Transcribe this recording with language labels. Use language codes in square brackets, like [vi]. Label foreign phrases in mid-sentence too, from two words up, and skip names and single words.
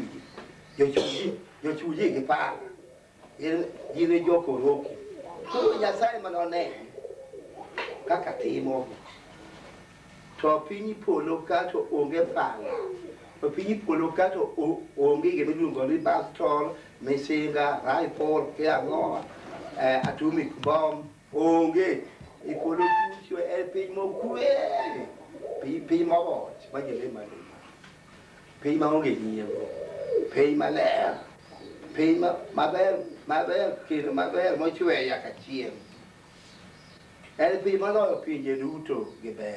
[luo] Jochuji gi pala. Gine joko roki. Koro Nyasaye manone kaka timo. To piny polo ka to onge pala. To piny polo ka to onge gima iluongo ni bastol, misinga, rifle, kiang'oa, [en] atomic bomb. [luo] Onge. I polo kucho e piny mokwe. Piny moboch ma jile malima. Piny maonge nyiego. Piny maler. Piny maber kendo maber mochwe nyaka chieng'. En piny maloyo pinje duto gi ber.